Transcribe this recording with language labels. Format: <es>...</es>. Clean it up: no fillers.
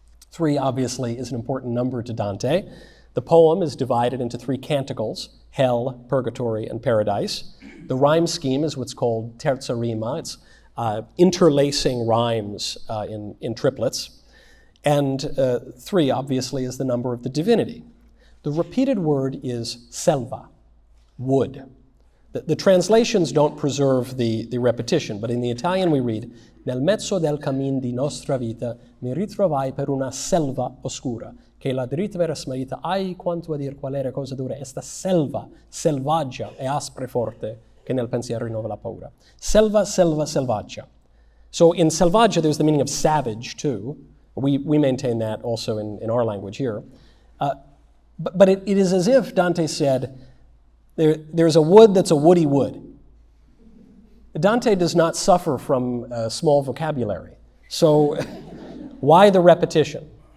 <en>3 obviously is an important number to Dante. The poem is divided into 3 canticles, hell, purgatory, and paradise. The rhyme scheme is what's called terza rima. It's interlacing rhymes in triplets. And 3 obviously is the number of the divinity. The repeated word is selva, wood. The translations don't preserve the repetition, but in the Italian we read,</en> <it>Nel mezzo del cammin di nostra vita mi ritrovai per una selva oscura, che la dritta vera smarrita, ai quanto a dir qual era cosa dura, esta selva, selvaggia e aspra e forte, che nel pensiero rinnova la paura. Selva, selva, selvaggia.</it> <en>So in selvaggia there's the meaning of savage too. We maintain that also in our language here. But it is as if Dante said, there's a wood that's a woody wood. Dante does not suffer from a small vocabulary. So why the repetition?</en>